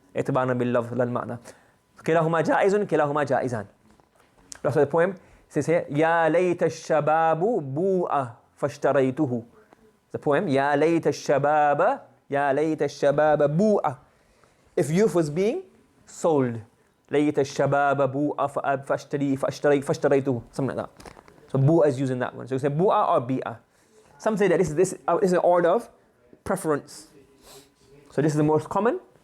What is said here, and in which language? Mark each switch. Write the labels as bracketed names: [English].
[Arabic] اعتبارنا باللفظ لا المعنى. كلاهما جائز كلاهما جائزان. [English] That's the poem. It says here [Arabic] يا ليت الشباب بوء فاشتريته. [English] The poem [Arabic] يا ليت الشباب يا ليت الشباب بوء. [English] If youth was being sold, [Arabic] ليت الشباب بوء فاشتريته. [English] Something like that. So بوء is using that one. So you say بوء or بيئة. Some say that this is an order of preference. So this is the most common.